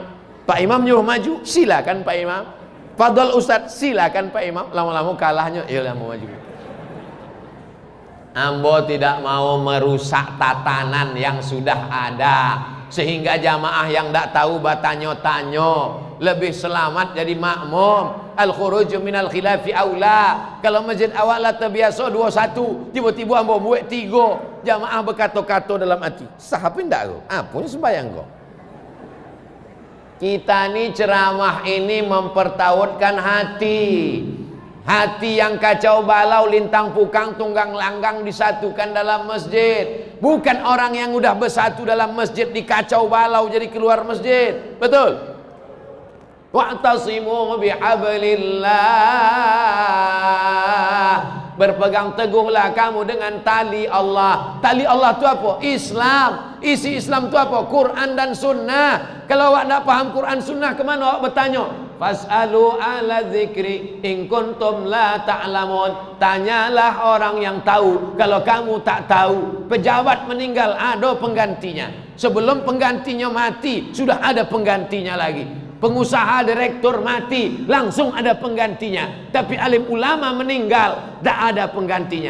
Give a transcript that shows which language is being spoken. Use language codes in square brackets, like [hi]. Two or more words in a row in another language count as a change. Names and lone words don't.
[id] Pak Imam nyuruh maju, silakan Pak Imam. Fadol Ustaz, silakan Pak Imam. Lama-lama kalahnya, ya mau maju. Ambo tidak mau merusak tatanan yang sudah ada, sehingga jamaah yang tidak tahu batanyo-tanyo lebih selamat jadi makmum. [ar] الخروج من الخلاف أولى. [id] Kalau masjid awak lah terbiasa 2 1, tiba-tiba ambo buat 3, jamaah berkato-kato dalam hati. Sah apa ndak kau? Apa ni sembahyang kau? Kita ni ceramah ini mempertautkan hati. Hati yang kacau balau, lintang pukang, tunggang langgang disatukan dalam masjid. Bukan orang yang udah bersatu dalam masjid dikacau balau jadi keluar masjid. [ar] Betul? واعتصموا بحبل الله. [id] Berpegang teguhlah kamu dengan tali Allah. Tali Allah itu apa? Islam. Isi Islam itu apa? Quran dan sunnah. Kalau awak tak paham Quran sunnah, kemana awak bertanya? [ar] فاسألوا أهل الذكر إن كنتم لا تعلمون. [id] Tanyalah orang yang tahu kalau kamu tak tahu. Pejabat meninggal, ada penggantinya. Sebelum penggantinya mati, sudah ada penggantinya lagi. Pengusaha direktur mati, langsung ada penggantinya. Tapi alim ulama meninggal, tak ada penggantinya.